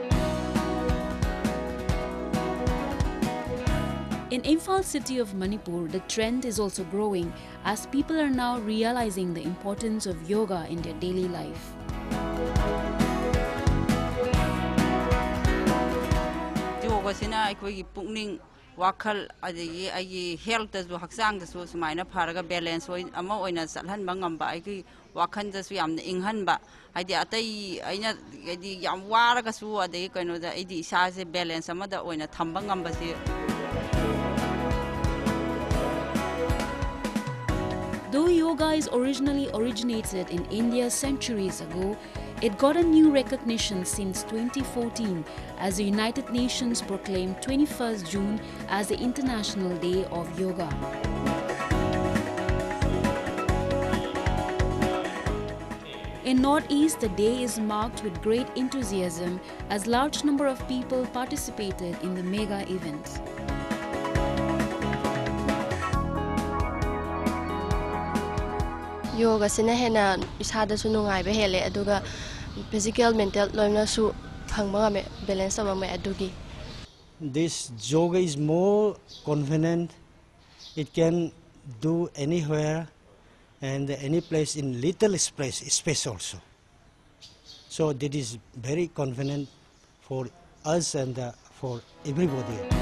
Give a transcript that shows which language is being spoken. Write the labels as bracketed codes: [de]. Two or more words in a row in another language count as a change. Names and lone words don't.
[en] In Imphal city of Manipur, the trend is also growing as people are now realizing the importance of yoga in their daily life. [mni] Yoga sina aikoi pukning wakhal adagi ai health dasu haksang dasu sumaina pharaga balance oi ama oina salhan bangam ba ai wakhan dasu yamna inghan ba aidi atai aina aidi yam waraga su adagi kaino da aidi isa se balance ama da oina thamba ngam ba se. [en] Though yoga is originally originated in India centuries ago, it got a new recognition since 2014 as the United Nations proclaimed 21st June as the International Day of Yoga. In Northeast, the day is marked with great enthusiasm as large number of people participated in the mega event. [mni] Yoga sina hena isada su nungai be hele aduga physical mental loina su phangba me balance aba me adugi. [en] This yoga is more convenient. It can do anywhere and any place in little space also. So that is very convenient for us and for everybody.